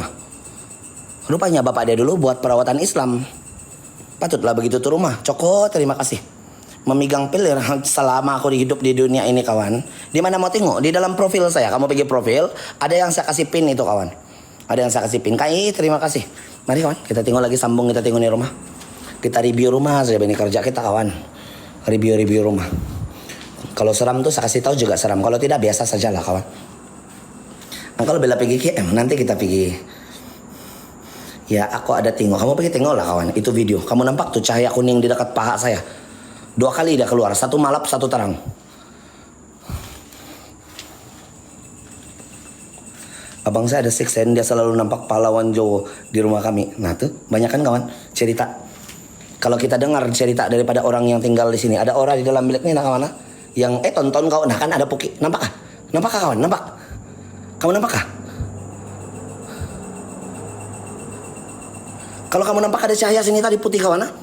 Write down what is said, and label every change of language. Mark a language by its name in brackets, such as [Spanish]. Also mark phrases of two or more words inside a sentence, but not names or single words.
[Malay] Rupanya bapak dia dulu buat perawatan Islam. Patutlah begitu tuh rumah. Coko, terima kasih. Memegang pil selama aku hidup di dunia ini kawan. Di mana mau tengok? Di dalam profil saya. Kamu pergi profil, ada yang saya kasih pin itu kawan. Ada yang saya kasih pin. Kai, terima kasih. Mari kawan, kita tengok lagi sambung, kita tengok nih rumah. Kita review rumah saja ini kerja kita kawan. Review rumah. Kalau seram tuh saya kasih tahu juga seram. Kalau tidak biasa sajalah kawan. Nah, kalau bela pergi KM, nanti kita pergi. Ya, aku ada tengok. Kamu pergi tengok lah kawan. Itu video. Kamu nampak tuh cahaya kuning di dekat paha saya. 2 kali dia keluar. 1 malap, 1 terang. Abang saya ada [English] sixth sense. [Malay] Dia selalu nampak pahlawan Jawa di rumah kami. Nah tuh, banyak kan kawan cerita. Kalau kita dengar cerita daripada orang yang tinggal di sini. Ada orang di dalam bilik ini nah kawan. Yang tonton kawan. Nah kan ada puki. Nampak kah? Nampak kah kawan? Nampak? Kamu nampak kah? Kalau kamu nampak ada cahaya sini tadi putih kawan.